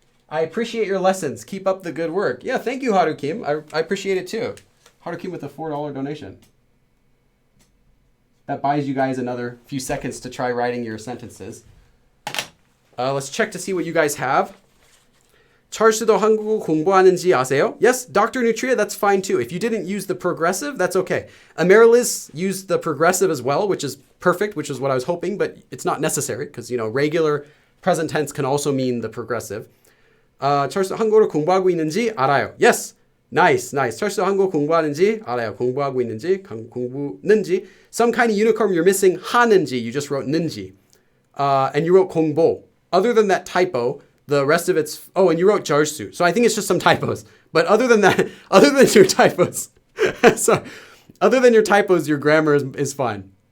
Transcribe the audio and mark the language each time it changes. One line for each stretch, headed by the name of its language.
English: I appreciate your lessons. Keep up the good work. Yeah, thank you, Haru Kim. I appreciate it too. Haru Kim with a $4 donation. That buys you guys another few seconds to try writing your sentences. Let's check to see what you guys have.
Korean: 찰수도 한국어 공부하는지 아세요?
English: Yes, Dr. Nutria, that's fine too. If you didn't use the progressive, that's okay. Amarilis used the progressive as well, which is perfect, which is what I was hoping, but it's not necessary because, you know, regular present tense can also mean the progressive.
Korean: 찰수도 한국어를 공부하고 있는지 알아요.
English: Yes, nice.
Korean: 찰수도 한국어 공부하는지 알아요. 공부하고 있는지, 공부는지.
English: Some kind of unicorn you're missing 하는지. You just wrote 는지. And you wrote 공부. Other than that typo, the rest of it's, oh, and you wrote jarsu. So I think it's just some typos. But other than that, other than your typos, so other than your typos, your grammar is fine.